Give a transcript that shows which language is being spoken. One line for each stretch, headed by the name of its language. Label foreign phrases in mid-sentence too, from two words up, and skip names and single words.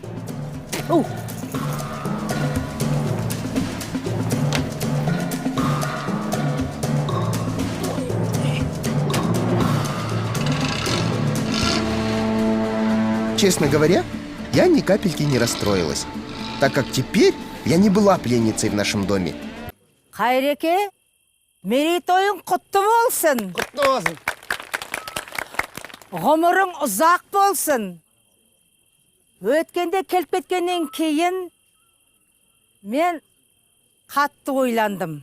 Russian: Честно говоря, я ни капельки не расстроилась, так как теперь я не была пленницей в нашем доме.
Kazakh: Қайреке, мерейтойың құтты болсын. Құтты болсын. Ғұмырың ұзақ болсын. Өткенде келіп кеткеннен кейін мен қатты ойландым.